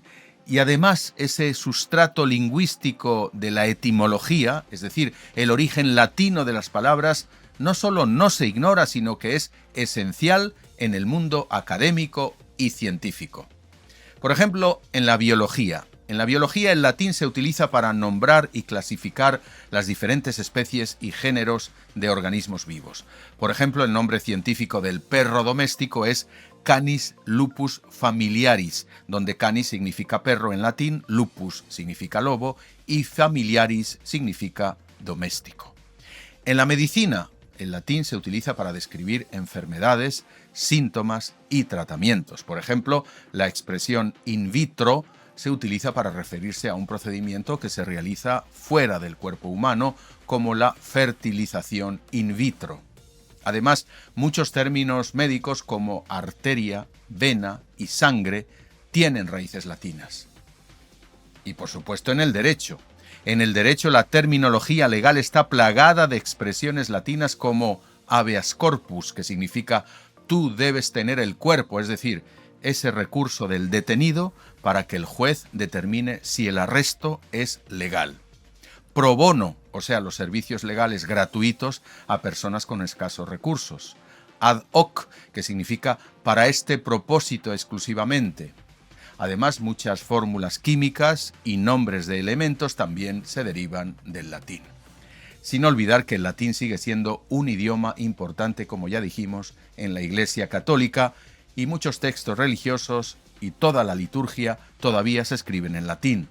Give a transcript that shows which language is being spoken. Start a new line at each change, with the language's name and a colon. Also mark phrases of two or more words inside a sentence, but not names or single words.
Spanish: Y además ese sustrato lingüístico de la etimología, es decir, el origen latino de las palabras, no solo no se ignora, sino que es esencial en el mundo académico y científico. Por ejemplo, en la biología. En la biología el latín se utiliza para nombrar y clasificar las diferentes especies y géneros de organismos vivos. Por ejemplo, el nombre científico del perro doméstico es Canis lupus familiaris, donde canis significa perro en latín, lupus significa lobo y familiaris significa doméstico. En la medicina, el latín se utiliza para describir enfermedades, síntomas y tratamientos. Por ejemplo, la expresión
Latin: in vitro
Spanish: se utiliza para referirse a un procedimiento que se realiza fuera del cuerpo humano, como la fertilización
Latin: in vitro.
Spanish: Además, muchos términos médicos como arteria, vena y sangre tienen raíces latinas. Y por supuesto en el derecho. En el derecho la terminología legal está plagada de expresiones latinas como
Latin: habeas corpus,
Spanish: que significa tú debes tener el cuerpo, es decir, ese recurso del detenido para que el juez determine si el arresto es legal.
Latin: Pro bono,
Spanish: o sea, los servicios legales gratuitos a personas con escasos recursos.
Latin: Ad hoc,
Spanish: que significa para este propósito exclusivamente. Además, muchas fórmulas químicas y nombres de elementos también se derivan del latín. Sin olvidar que el latín sigue siendo un idioma importante, como ya dijimos, en la Iglesia Católica, y muchos textos religiosos y toda la liturgia todavía se escriben en latín.